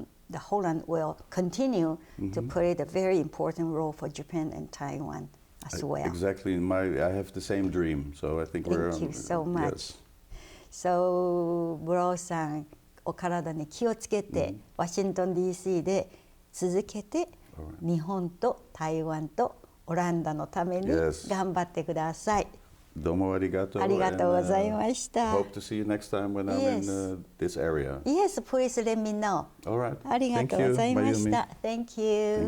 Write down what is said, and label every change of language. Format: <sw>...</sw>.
<en>the Holland will continue to play the very important role for Japan and Taiwan as well. Exactly. I have the same dream, so I think we're. Thank you so much. Yes.</en> <ja>So, ブラウさん、お体に気をつけて、ワシントン DC で続けて、日本と台湾とオランダのために頑張ってください。どうもありがとう。ありがとうございました。</ja> <en>Hope to see you next time when I'm in this area. Yes, please let me know. All right.</en> <ja>ありがとうございました。</ja> <en>Thank you.</en>